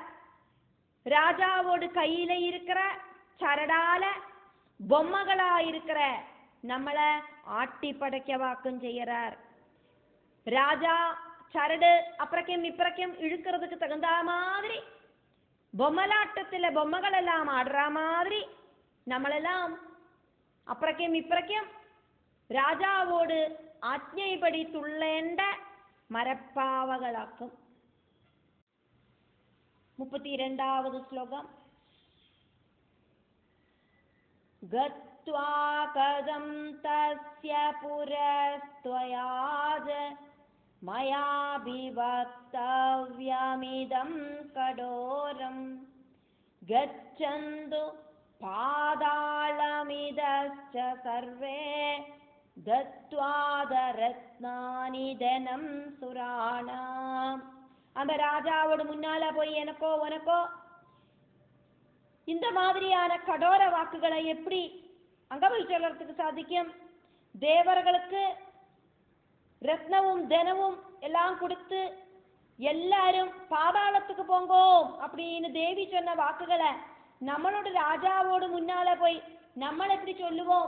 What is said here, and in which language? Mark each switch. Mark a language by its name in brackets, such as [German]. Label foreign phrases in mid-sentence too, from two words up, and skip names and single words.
[Tamil] ராஜாவோட கையில இருக்கிற சரடால பொம்மைகளா இருக்கிற நம்மளை ஆட்டி படைக்கவாக்கும் செய்யறார். ராஜா சரடு அப்புறக்கும் இப்புறக்கும் இழுக்கிறதுக்கு தகுந்த மாதிரி பொம்மலாட்டத்துல பொம்மைகள் எல்லாம் ஆடுற மாதிரி [Malayalam] നമ്മളെല്ലാം അപ്പുറക്കും ഇപ്പുറക്കും രാജാവോട് ആജ്ഞയിപ്പടി തുള്ളേണ്ട മരപ്പാവകളാക്കും. 32வது ശ്ലോകം. [Sanskrit] गत्वा कदं तस्य पुरस्त्वयाज मयाभिवक्तव्यमिदं कठोरम् गच्छन्तु पातालमिदश्च सर्वे दत्वादरत्नानि धनं सुराणाम्. [Tamil] அந்த ராஜாவோட முன்னால போய் எனக்கோ உனக்கோ இந்த மாதிரியான கடோர வாக்குகளை எப்படி அங்க போய் சொல்றதுக்கு சாதிக்கும்? தேவர்களுக்கு ரத்னவும் தனவும் எல்லாம் கொடுத்து எல்லாரும் பாதாளத்துக்கு போங்கோ அப்படின்னு தேவி சொன்ன வாக்குகளை நம்மளோட ராஜாவோடு முன்னால போய் നമ്മൾ எப்படி சொல்லுவோம்?